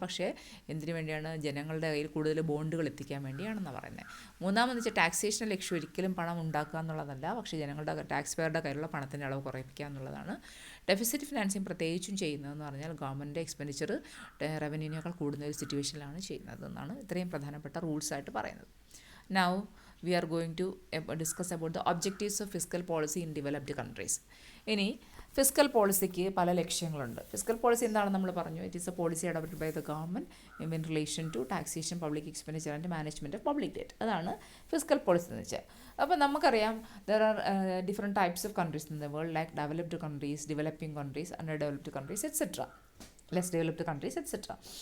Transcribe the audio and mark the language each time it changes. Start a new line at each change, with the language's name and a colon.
Malayalam: പക്ഷേ എന്തിനു വേണ്ടിയാണ്? ജനങ്ങളുടെ കയ്യിൽ കൂടുതൽ ബോണ്ടുകൾ എത്തിക്കാൻ വേണ്ടിയാണെന്നാണ് പറയുന്നത്. മൂന്നാമെന്ന് വെച്ചാൽ ടാക്സേഷൻ്റെ ലക്ഷ്യം ഒരിക്കലും പണം ഉണ്ടാക്കുക എന്നുള്ളതല്ല, പക്ഷേ ജനങ്ങളുടെ ടാക്സ് പെയറുടെ കയ്യിലുള്ള പണത്തിൻ്റെ അളവ് കുറയ്ക്കുക എന്നുള്ളതാണ്. ഡെഫിസിറ്റ് ഫിനാൻസിങ് പ്രത്യേകിച്ചും ചെയ്യുന്നതെന്ന് പറഞ്ഞാൽ ഗവൺമെൻറ് എക്സ്പെൻഡിച്ചർ റവന്യൂവിനേക്കാൾ കൂടുന്ന ഒരു സിറ്റുവേഷനിലാണ് ചെയ്യുന്നത് എന്നാണ് ഇത്രയും പ്രധാനപ്പെട്ട റൂൾസായിട്ട് പറയുന്നത്.
English: Now we are going to discuss about the objectives of fiscal policy in developed countries.
Malayalam: ഇനി ഫിസ്ക്കൽ പോളിസിക്ക് പല ലക്ഷ്യങ്ങളുണ്ട്. ഫിസ്ക്കൽ പോളിസി എന്താണെന്ന് നമ്മൾ പറഞ്ഞു.
English: It is a policy adopted by the government in relation to taxation, public expenditure and management of public debt.
Malayalam: അതാണ് fiscal policy എന്ന് വെച്ചാൽ. അപ്പോൾ നമുക്കറിയാം
English: There are different types of countries in the world, like developed countries, developing countries, under developed countries etcetera, less developed countries etcetera.